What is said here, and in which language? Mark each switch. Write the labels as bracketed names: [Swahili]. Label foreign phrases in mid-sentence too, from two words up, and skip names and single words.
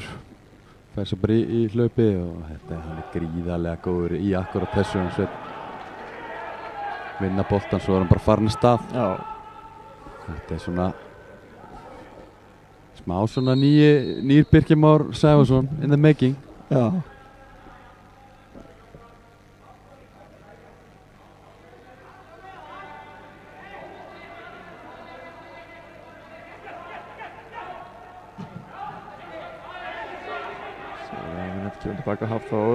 [Icelandic] Fær svo bara í hlaupi og hann er gríðarlega góður í akkurat þessu. Sveinn vinna boltan, svo er hann bara farin í stað. Já. Þetta er svona smá svona nýr Birkir Már Sævarsson [English] in the making. [Icelandic] Já. Kemur tilbaka Hafþór.